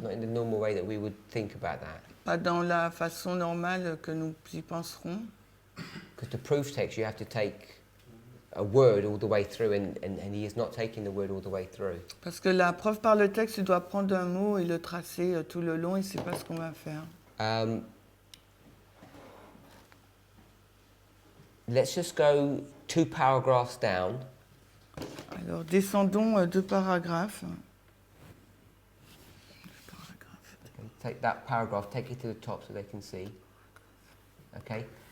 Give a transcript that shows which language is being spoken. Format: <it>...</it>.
<en>Not in the normal way that we would think about that.</en> <fr>Pas dans la façon normale que nous y penserons.</fr> <en>Because to proof text, you have to take a word all the way through, and he is not taking the word all the way through.</en> <fr>Parce que la preuve par le texte, tu dois prendre un mot et le tracer tout le long, et c'est pas ce qu'on va faire.</fr> <en>Let's just go 2 paragraphs down.</en> <fr>Alors, descendons 2 paragraphes.</fr> <en>Take that paragraph, take it to the top so they can see. Okay?</en>